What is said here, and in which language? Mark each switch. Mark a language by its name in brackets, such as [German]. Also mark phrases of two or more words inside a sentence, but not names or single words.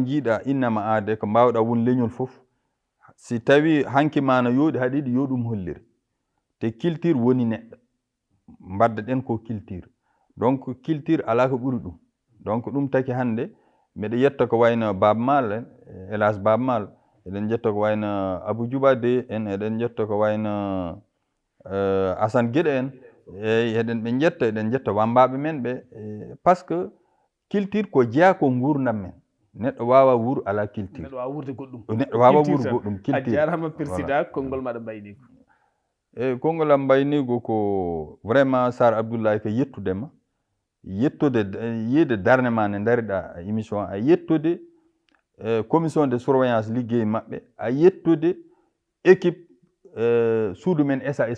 [Fula] jiiɗa innama aade ko mbawɗa won leñol fof si tawi hanki ma no yooɗi haɗa yiɗi yo ɗum hollire te culture woni neɗɗo mbadda ɗen ko culture donc culture ala ko ɓuri ɗum donc ɗum taki hande mbiɗa yetta ko wayno Baba Mal en hélas Baba Mal eɗen jetta ko wayno Abou Djouba de en eɗen jetta ko wayno Assane Guéɗé en eyi eɗen jetta wambaɓe men ɓe [French] par ce que [Fula] culture ko jeeya ko gurdam men neɗɗo wawa wuur ala culture neɗɗo wawa wurde goɗɗum neɗɗo wawa wuur goɗɗum culture a jarama président konngol maɗa mbaynigo eyi konngol am mbaynigo ko vraiment Sar Abdoullahi ko yettudema yettude yiide darde ma nde dariɗa émission a yettude [French] commission de surveillance [Fula] liggey maɓɓe a yettude équipe suudu men SAS